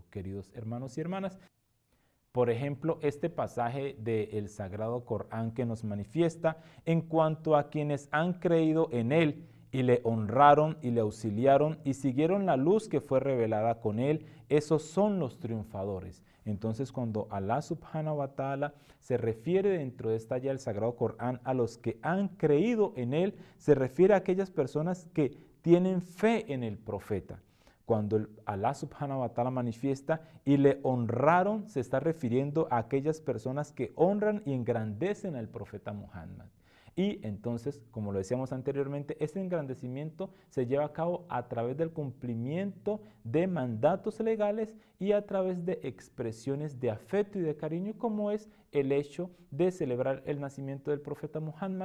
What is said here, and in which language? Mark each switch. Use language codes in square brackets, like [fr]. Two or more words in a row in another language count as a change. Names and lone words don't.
[es] Queridos hermanos y hermanas, por ejemplo, este pasaje del Sagrado Corán que nos manifiesta en cuanto a quienes han creído en él y le honraron y le auxiliaron y siguieron la luz que fue revelada con él, esos son los triunfadores. Entonces, cuando [ar] الله سبحانه وتعالى [es] se refiere dentro de esta ayah del Sagrado Corán a los que han creído en él, se refiere a aquellas personas que tienen fe en el profeta. Cuando [ar] الله سبحانه وتعالى [es] manifiesta y le honraron, se está refiriendo a aquellas personas que honran y engrandecen al profeta Muhammad. Y entonces, como lo decíamos anteriormente, ese engrandecimiento se lleva a cabo a través del cumplimiento de mandatos legales y a través de expresiones de afecto y de cariño, como es el hecho de celebrar el nacimiento del profeta Muhammad.